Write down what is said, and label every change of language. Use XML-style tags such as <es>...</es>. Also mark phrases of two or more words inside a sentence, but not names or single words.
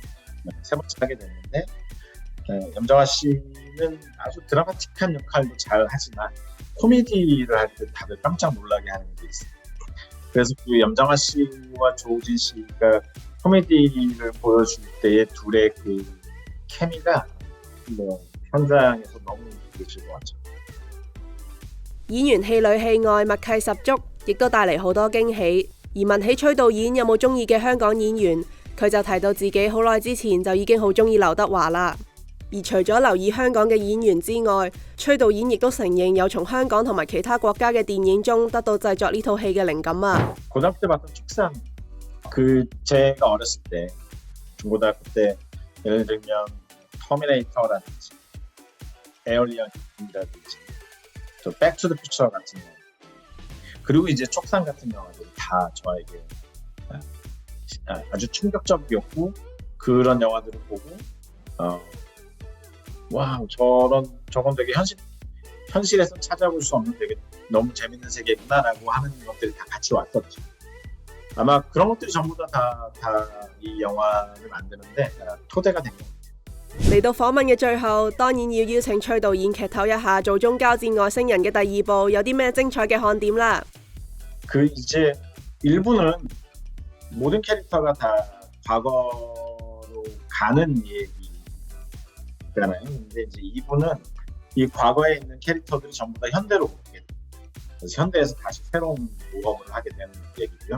<ko>3번째 하게 됐는데 염정아 씨는 아주 드라마틱한 역할도 잘 하지만 코미디를 할 때 다들 깜짝 놀라게 하는 게 있어요. 그래서 그 염정아 씨와 조우진 씨가 코미디를 보여줄 때의 둘의 그 케미가 뭐 현장에서 너무 느껴질 것 같죠.</ko> <yue>演員戲裏戲外默契十足，亦都帶嚟好多驚喜。而問起崔導演有冇中意嘅香港演員，佢就提到自己好耐之前就已經好中意劉德華啦。而除咗留意香港嘅演員之外，崔導演亦都承認有從香港同埋其他國家嘅電影中得到製作呢套戲嘅靈感啊。</yue> <ko>고등학교 때 봤던 축산 그 제가 어렸을 때 중고등학교 때 예를 들면 터미네이터라든지 에얼리언이라든지 또 백투더퓨처 같은 영화 그리고 이제 촉산 같은 영화들이 다 저에게 아주 충격적이었고 그런 영화들을 보고 와 저건 되게 현실에서 찾아볼 수 없는 되게 너무 재밌는 세계구나라고 하는 것들이 다 같이 왔었죠. 아마 그런 것들이 전부 다 이 영화를 만드는데 토대가 된 것 같아요.</ko> <yue>嚟到訪問嘅最後，當然要邀請崔導演劇透一下《做宗交戰外星人》嘅第二部有啲咩精彩嘅看點啦。</yue> <ko>그 이제 1부는 모든 캐릭터가 다 과거로 가는 얘기잖아요. 근데 이제 2부는 이 과거에 있는 캐릭터들이 전부 다 현대로 오게 돼요. 그래서 현대에서 다시 새로운 모험을 하게 되는 얘기고요.</ko>